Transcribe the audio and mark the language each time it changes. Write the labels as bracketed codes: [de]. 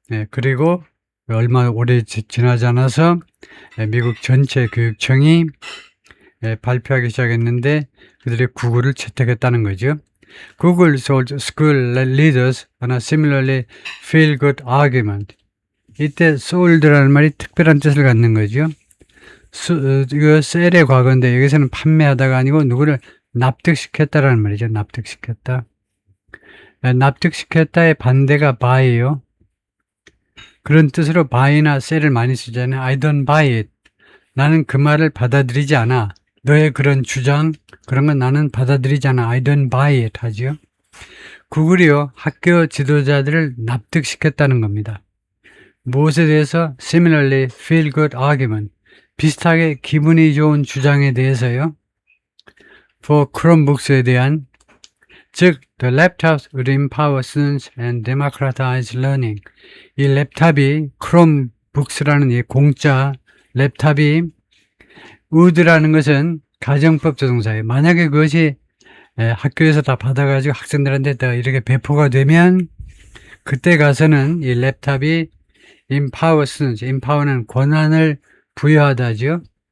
[ko] 그리고 얼마 오래 지나지 않아서 미국 전체 교육청이 발표하기 시작했는데 그들이 구글을 채택했다는 거죠. [en] Google sold school leaders on a similarly feel-good argument. [ko] 이때 sold라는 말이 특별한 뜻을 갖는 거죠. 이거 셀의 과거인데 여기서는 판매하다가 아니고 누구를 납득시켰다라는 말이죠. 납득시켰다. 납득시켰다의 반대가 buy예요. 그런 뜻으로 buy나 sell을 많이 쓰잖아요. [en] I don't buy it. [ko] 나는 그 말을 받아들이지 않아. 너의 그런 주장, 그런 건 나는 받아들이지 않아. [en] I don't buy it [ko] 하죠. 구글이요, 학교 지도자들을 납득시켰다는 겁니다. 무엇에 대해서? [en] Similarly feel good argument. [ko] 비슷하게 기분이 좋은 주장에 대해서요. [en] For Chromebooks에 대한, [ko] 즉 [en] the laptops would empower students and democratize learning. [ko] 이 랩탑이 Chromebooks라는 이 공짜 랩탑이 would라는 것은 가정법 조동사예요. 만약에 그것이 학교에서 다 받아가지고 학생들한테 다 이렇게 배포가 되면 그때 가서는 이 랩탑이 [en] empower students, [ko] empower는 권한을 부여하다죠.